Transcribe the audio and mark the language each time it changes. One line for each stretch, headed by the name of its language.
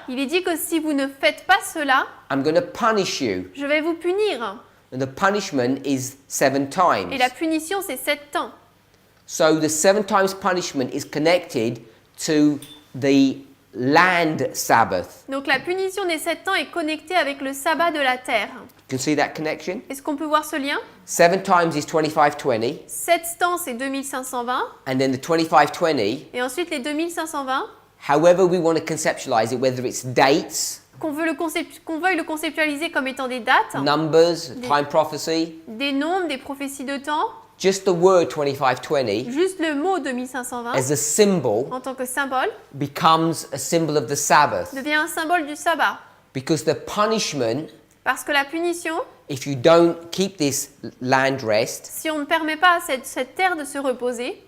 French: il est dit que si vous ne faites pas cela,
English: I'm going to punish you.
French: je vais vous punir.
English: And the punishment is 7 times.
French: Et la punition, c'est 7 ans.
English: So the 7 times punishment is connected to the land Sabbath.
French: Donc la punition des 7 ans est connectée avec le sabbat de la terre.
English: You can see that connection?
French: Est-ce qu'on peut voir ce lien?
English: 7 times is 2520,
French: 7 temps, c'est 2520.
English: and then the 2520,
French: Et ensuite, les 2520,
English: however we want to conceptualize it, whether it's dates,
French: qu'on veuille le conceptualiser comme étant des dates,
English: numbers, time prophecy,
French: des nombres, des prophéties de temps,
English: just the word 2520
French: juste le mot 2520,
English: as a symbol
French: en tant que symbole,
English: becomes a symbol of the Sabbath.
French: devient un symbole du sabbat.
English: Because the punishment,
French: Parce que la punition,
English: if you don't keep this land rest,
French: si on ne permet pas à cette terre de se reposer,